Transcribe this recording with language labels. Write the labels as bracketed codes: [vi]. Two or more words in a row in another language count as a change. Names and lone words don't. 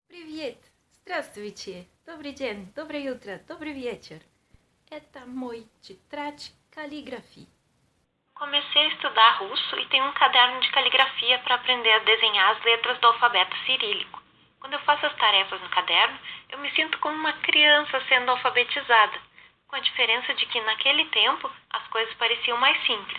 [ru] Привет! Здравствуйте! Добрый день, доброе утро, добрый вечер. Это мой тетрадь каллиграфии. [pt] Comecei a estudar russo e tenho um caderno de caligrafia para aprender a desenhar as letras do alfabeto cirílico. Quando eu faço as tarefas no caderno, eu me sinto como uma criança sendo alfabetizada, com a diferença de que naquele tempo as coisas pareciam mais simples.